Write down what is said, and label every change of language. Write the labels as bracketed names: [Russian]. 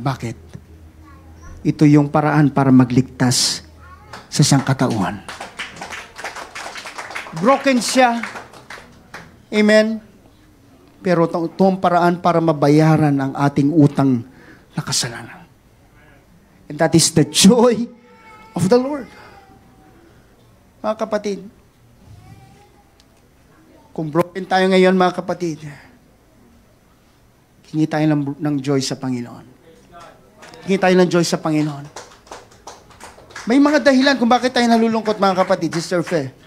[Filipino] Bakit? Ito yung paraan para magligtas sa siyang katauhan. Broken siya. Amen? Pero ito ang paraan para mabayaran ang ating utang na kasalanan. [English] And that is the joy of the Lord. [Filipino] Mga kapatid, kung broken tayo ngayon, mga kapatid, hingi tayo ng joy sa Panginoon. Hingi tayo ng joy sa Panginoon. May mga dahilan kung bakit tayo nalulungkot, mga kapatid, Sister Fe.